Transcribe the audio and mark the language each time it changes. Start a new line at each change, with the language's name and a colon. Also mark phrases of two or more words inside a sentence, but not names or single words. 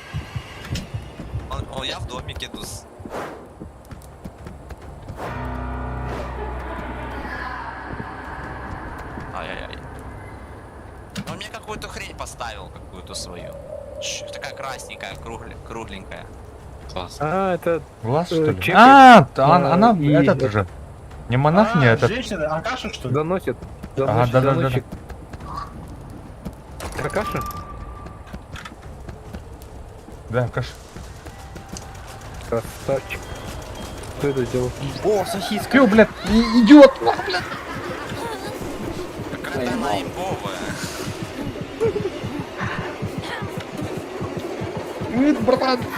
Russian: Я в домике дус. Ай-яй-яй. Он мне какую-то хрень поставил, какую-то свою. Такая красненькая, кругленькая. Класс. А, это Глаз, что ли? чекает. А, она, И этот это- же. Не монахиня, А, этот. женщина, Акаша, что ли? заносит. Ага, Заносит, да-да-да-да. заносчик. Какаша? Да, каш. Красавчик. Кто это сделал? О, сосиска. Пью, блядь, идиот. Какая она имбовая. Братан.